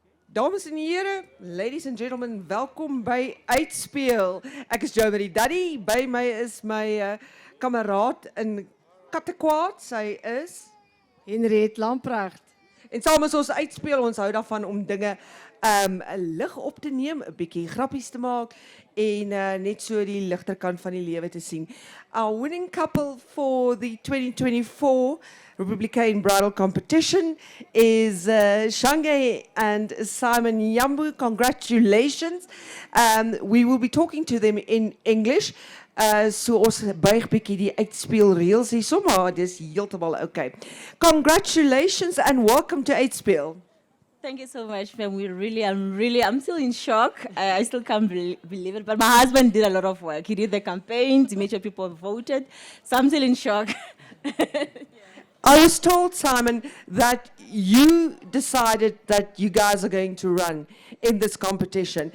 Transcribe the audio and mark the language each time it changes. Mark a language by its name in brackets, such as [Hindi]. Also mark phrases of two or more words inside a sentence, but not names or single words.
[Afrikaans] Dames en heren, [English] ladies and gentlemen, [Afrikaans] welkom by Uitspeel. Ek is Joe Marie Daddy, by my is my kameraad in Kattekwaad, sy is Henriette Lamprecht. en saam is ons uitspeel, ons hou daarvan om dinge lig op te neem, 'n bietjie grappies te maak en net so die ligterkant van die lewe te sien. [English] Our winning couple for the 2024 Republikein bridal competition is Shange and Simon Iyambo. Congratulations. We will be talking to them in English. [Afrikaans] So ons buig bietjie die uitspeel reels hier, maar dis heeltemal okay. [English] Congratulations and welcome to Uitspeel. Thank you so much, ma'am. I'm still in shock. I still can't believe it. But my husband did a lot of work. He did the campaigns, he made sure people voted. So I'm still in shock. I was told, Simon, that you decided that you guys are going to run in this competition.